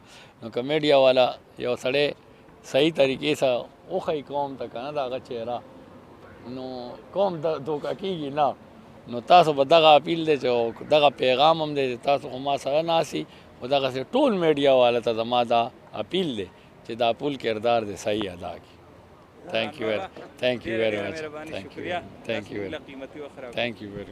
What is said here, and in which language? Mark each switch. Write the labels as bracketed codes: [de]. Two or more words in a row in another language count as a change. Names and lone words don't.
[ps] نو که میډیا والا یو سړی صحیح طریقې سره وښیي قوم ته که نه د هغه چهره نو قوم دوکه کېږي نه. نو تاسو به دغه اپیل دی چې دغه پیغام هم دی چې تاسو خو ما سره ناسي او دغسې ټول میډیا والا ته زما دا اپیل دی چې دا پول کردار دی صحیح ادا کړي. [en] Thank you very much. Thank you very much.